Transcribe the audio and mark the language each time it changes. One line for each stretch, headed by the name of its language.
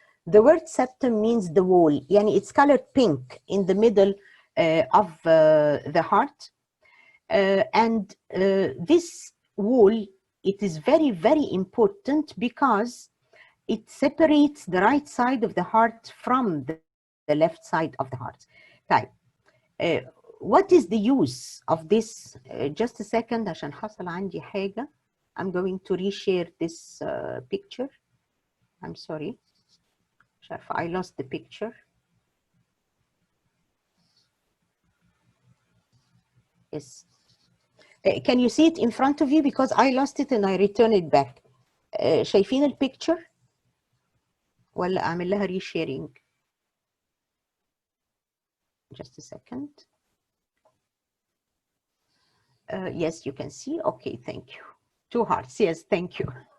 English: The word septum means the wall, yani it's colored pink in the middle of the heart. And this wall, it is very, very important because it separates the right side of the heart from the left side of the heart. Right. What is the use of this? Just a second,
Arabic: عشان حصل عندي حاجة.
English: I'm going to reshare this picture. I'm sorry. I lost the picture. Yes. Can you see it in front of you? Because I lost it and I returned it back.
Arabic: شايفين البيكتشر؟ ولا أعمل لها resharing?
English: Just a second. Yes, you can see. Okay, thank you. Two hearts. Yes, thank you.